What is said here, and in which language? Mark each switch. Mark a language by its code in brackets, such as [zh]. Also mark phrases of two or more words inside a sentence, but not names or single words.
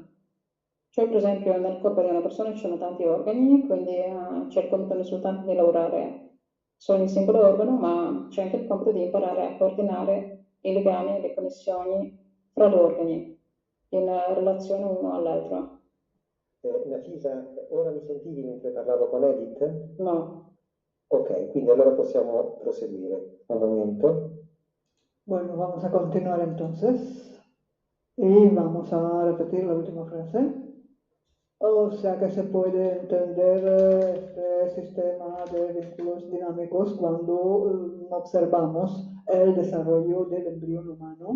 [it] Cioè, per esempio, nel corpo di una persona ci sono tanti organi, quindi c'è il compito non soltanto di lavorare su ogni singolo organo, ma c'è anche il compito di imparare a coordinare i legami e le connessioni fra gli organi in relazione uno all'altro. Nafisa, ora mi sentivi mentre parlavo con Edith? No. Ok, quindi allora possiamo proseguire. Un momento. [es] Bueno, vamos a continuar entonces y vamos a repetir la última frase. O sea que se puede entender este sistema de vínculos dinámicos cuando observamos el desarrollo del embrión humano.